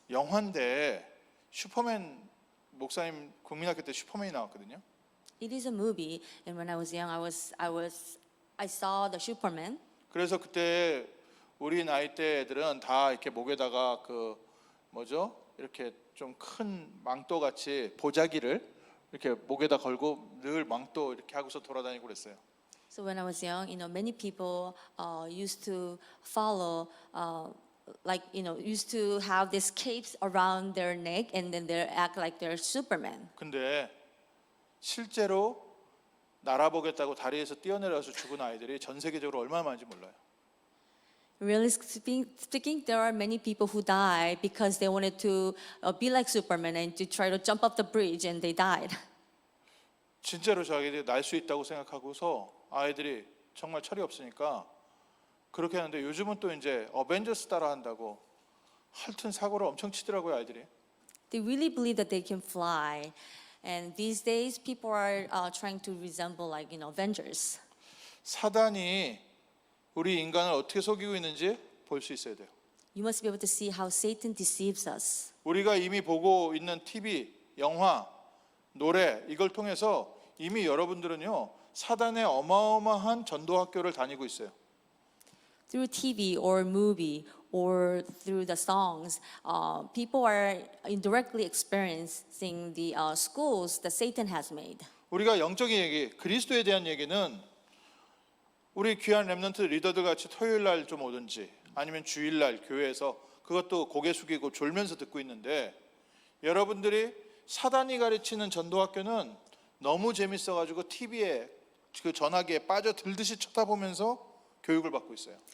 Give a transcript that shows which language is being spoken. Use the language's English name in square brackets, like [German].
[Korean] 영화인데 슈퍼맨 목사님 국민학교 때 슈퍼맨이 나왔거든요. [English] It is a movie, and when I was young, I saw the Superman. [Korean] 그래서 그때 우리 나이 때 애들은 다 이렇게 목에다가 그 뭐죠? 이렇게 좀 큰 망토 같이 보자기를 이렇게 목에다 걸고 늘 망토 이렇게 하고서 돌아다니고 그랬어요. [English] So when I was young, many people used to follow, used to have these capes around their neck, and then they act like they're Superman. [Korean] 근데 실제로 날아보겠다고 다리에서 뛰어내려서 죽은 아이들이 전 세계적으로 얼마나 많은지 몰라요. [English] Really speaking, there are many people who die because they wanted to be like Superman and to try to jump up the bridge, and they died. [Korean] 진짜로 자기들이 날 수 있다고 생각하고서 아이들이 정말 철이 없으니까 그렇게 하는데 요즘은 또 이제 어벤져스 따라 한다고 하여튼 사고를 엄청 치더라고요, 아이들이. [English] They really believe that they can fly, and these days people are trying to resemble Avengers. [Korean] 사단이 우리 인간을 어떻게 속이고 있는지 볼 수 있어야 돼요. [English] You must be able to see how Satan deceives us. [Korean] 우리가 이미 보고 있는 TV, 영화, 노래 이걸 통해서 이미 여러분들은요 사단의 어마어마한 전도 학교를 다니고 있어요. [English] Through TV or movie or through the songs, people are indirectly experiencing the schools that Satan has made. [Korean] 우리가 영적인 얘기, 그리스도에 대한 얘기는 우리 귀한 렘넌트 리더들 같이 토요일 날 좀 오든지 아니면 주일 날 교회에서 그것도 고개 숙이고 졸면서 듣고 있는데 여러분들이 사단이 가르치는 전도학교는 너무 재밌어 가지고 TV에 그 전화기에 빠져들듯이 쳐다보면서 교육을 받고 있어요.